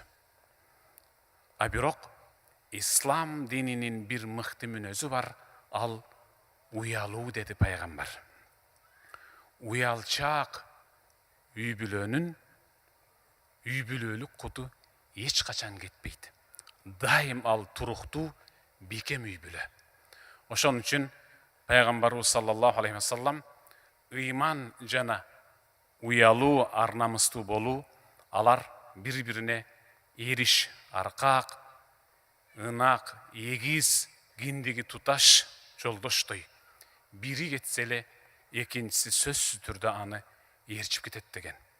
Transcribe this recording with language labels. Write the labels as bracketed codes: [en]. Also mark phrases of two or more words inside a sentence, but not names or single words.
[ky] А бирок ислам дининин бир мыкты мүнөзү бар, ал уялуу деди пайгамбар. Уялчаак үй бүлөнүн үй бүлөлүк куту эч качан кетпейт. Дайым ал туруктуу, бекем үй бүлө. Ошон үчүн пайгамбарыбыз [ar] صلى الله عليه وسلم [ky] ыйман жана уялуу, арнамыстуу болуу, алар бири-бирине эриш, аркак, ынак, эгиз, киндиги туташ жолдоштой. Бири кетсе эле экинчиси сөзсүз түрдө аны ээрчип кетет деген.